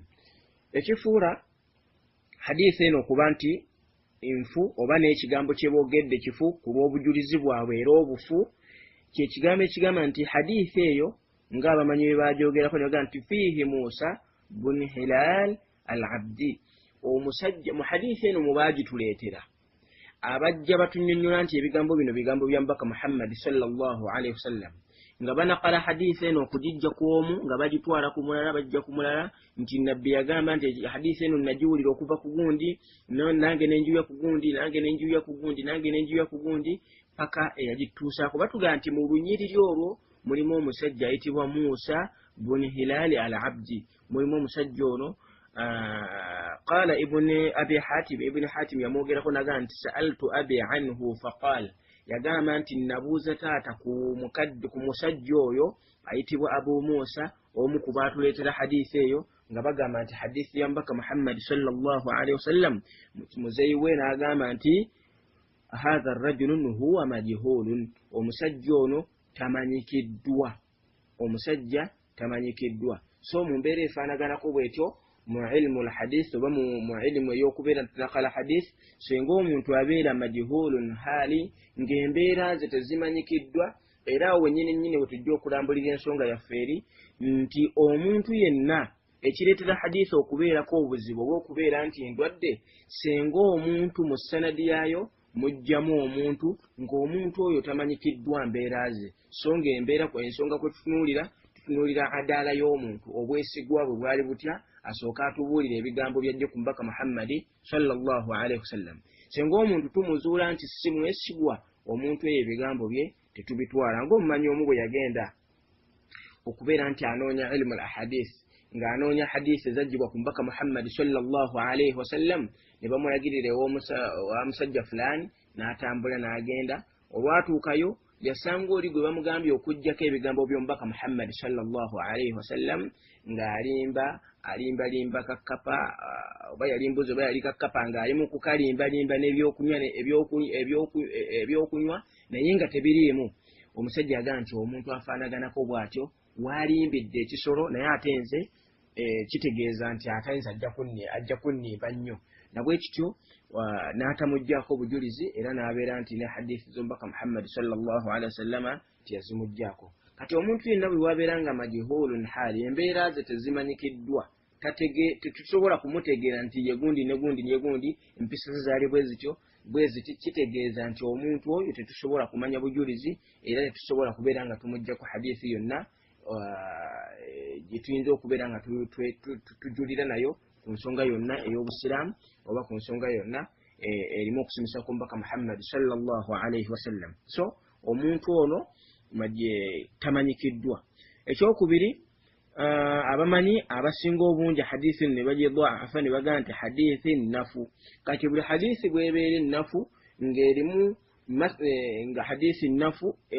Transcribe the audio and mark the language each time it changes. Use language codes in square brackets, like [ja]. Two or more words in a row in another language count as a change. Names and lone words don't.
[lg] Ekifuula hadithi eno okuba nti nfu oba n'ekigambo kye boogedde kifu ku lw'obujulizi bwabwe era obufu, kyekigambo ekigamba nti hadithi eyo ng'abamanyi bwe baajogerako ne bagamba nti fiihi Musa bun Hilal al-Abdi, omusajja mu hadithi eno mu baagituleetera abajja batunnyonnyola nti ebigambo bino bigambo bya mbaka Muhammad [ar] صلى الله عليه وسلم, [lg] nga banaqala hadithi eno okugijja ku omu nga bagitwala ku mulala bajja ku mulala nti nabbi yagamba nti hadithi eno nagiwulira okuva ku gundi, nange nenjuya ku gundi, nange nenjuya ku gundi, nange nenjuya ku gundi, paka eyagituusaako. Batugaa nti mu lunyiriri olwo mulimu omusajja ayitibwa Musa bun Hilal al-Abdi, mulimu omusajja ono [ar] قال ابن حاتم [lg] يموغera ko naga nti [ar] سألت أبي عنه فقال [lg] yagamba nti nabuuza taata ku musajja oyo ayitibwa Abu Musa omu ku baatuleetera hadiisi eyo nga bagamba nti hadiisi ya mbaka Muhammad [ar] صلى الله عليه وسلم [lg] muzeyi we n'agamba nti [ar] هذا الرجل هو مجهول [lg] omusajja ono tamanyikiddwa so mu mbeera efaanaganako bwetyo mu [ar] علم الحديث [lg] oba mu ilmu ey'okubeera ntunakala hadith singa omuntu abeera [ar] مجهول الحال [lg] ng'embeera ze tezimanyikiddwa era awo wennyini we tujja okulambulira ensonga yaffe eri nti omuntu yenna ekireetera hadith okubeerako obuzibu obw'okubeera nti ndwadde singa omuntu mu sanadi yaayo mujjamu omuntu ng'omuntu oyo tamanyikiddwa mbeera ze so ng'embeera ensonga kwe tutunuulira adaala y'omuntu obwesigwa bwe bwali butya asooka atubuulira ebigambo byajje ku mbaka Muhammadi [ar] صلى الله عليه وسلم [lg] singa omuntu tumuzuula nti si mwesigwa omuntu eyo ebigambo bye tetubitwala ng'omumanyi omu bwe yagenda okubeera nti anoonya [ar] علم الأحاديث [lg] ng'anoonya hadisi ezajjibwa ku mbaka Muhammadi [ar] صلى الله عليه وسلم [lg] ne bamulagirira wa musajja fulani n'atambula n'agenda olwatuukayo yasanga oli gwe bamugambye okuggyako ebigambo by'omubaka Muhammadi [ar] صلى الله عليه وسلم [lg] ng'alimba kakkapa oba yali mbuzi oba yali kakkapa ng'ali mu kukalimbalimba n'ebyokunywa naye nga tebiriimu omusajja agamba nti omuntu afaanaganako bw'atyo waalimbidde ekisolo naye ate nze kitegeeza nti atayinza ajja kunnimba nnyo nabwe kityo n'atamuggyako bujulizi era n'abeera nti ne hadithi z'omubaka Muhammad [ar] صلى الله عليه وسلم [lg] tiyazimuggyako kati omuntu yenna bwe wabeera nga [ar] مجهول الحال [lg] embeera ze tezimanyikiddwa tetusobola kumutegeera nti yegundi negundi empisa ze zaali bweziti kitegeeza nti omuntu oyo tetusobola kumanya bujulizi era tetusobola kubeera nga tumuggyako hadithi yonna gye tuyinza okubeera nga tujulira nayo ku nsonga yonna ey'obusiraamu oba ku nsonga yonna erimu okusimisa ku mbaka Muhammad [ar] صلى الله عليه وسلم [lg] so omuntu ono tamanyikiddwa ekyokubiri abamanyi abasinga obungi hadithi ne bagidhaafa ne bagamba nti hadithi nafu kati buli hadithi bw'ebeera ennafu ng'erimu nga hadithi nafu